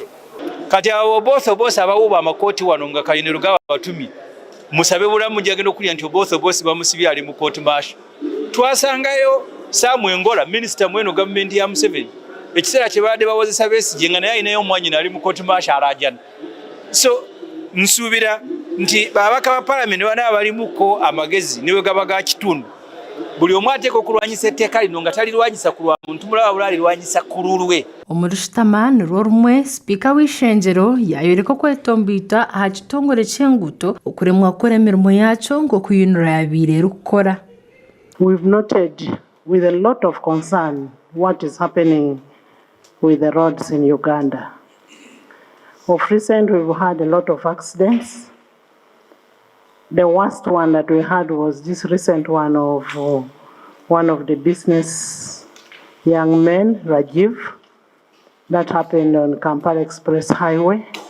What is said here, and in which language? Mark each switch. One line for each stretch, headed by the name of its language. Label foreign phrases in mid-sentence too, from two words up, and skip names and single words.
Ganda: kati abo boso abawuba amakooti wano nga kayiniro gaba batumi musabe bulamu gyagenda okulya nti boso bamusibye ali mu kooti maasho twasangayo Samuel Ngola minisita mweno gavumenti ya Museveni ekiseera kye baadde bawozesa Besigye nga naye ayinayo omwanyina ali mu kooti maasho alajana. So nsuubira nti babaka ba palamenti bana abalimuko amagezi niwe gaba ga kitundu buli omu ateeka okulwanyisa etteeka lino nga talirwanyisa ku lwa muntu mulala wabula alirwanyisa ku lulwe.
Nyankole: Omurushitama nirwo rumwe sipiika w'ishenjero yayoreka okwetombiita aha kitongole ky'enguuto okuremwa kukora emirimo yakyo nk'okuyinura yabiire erikukora.
English: We've noted with a lot of concern what is happening with the roads in Uganda. Of recent, we've had a lot of accidents. The worst one that we had was this recent one of one of the business young men, Rajiv, that happened on Kampala Express Highway.